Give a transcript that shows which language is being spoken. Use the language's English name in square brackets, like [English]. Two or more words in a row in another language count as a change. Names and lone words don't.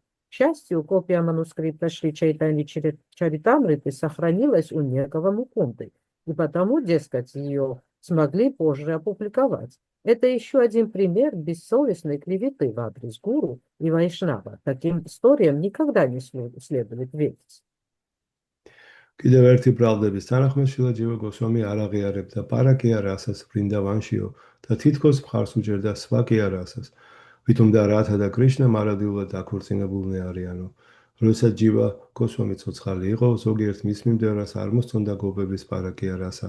[Russian] К счастью, копия манускрипта Шри Чайтани Чаритамриты сохранилась у некого Мукунды, и потому, дескать, ее смогли позже опубликовать. Это еще один пример бессовестной клеветы в адрес гуру и вайшнава. Таким историям никогда не следует верить. [Georgian] კიდევ ერთი ბრალდების თანახმად შილა ჯივა გოსვამი არ აღიარებდა პარაკია რასას ვრინდავანშიო და თითქოს მხარს უჭერდა სვაკია რასას. ვითომ და რათა და კრიშნა მარადიულად დაქორწინებულნი არიანო. როდესაც ჯივა გოსვამი ცოცხალი იყო, ზოგიერთ მის მიმდევრას არ მოსწონდა გობების პარაკია რასა.